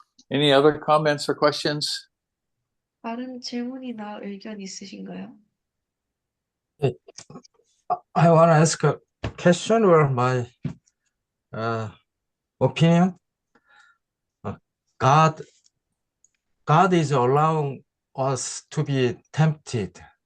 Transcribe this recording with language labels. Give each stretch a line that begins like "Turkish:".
English: Any other comments or questions?
Korean: 다른 질문이나 의견 있으신가요?
English: I want to ask a question or my opinion. God is allowing us to be tempted.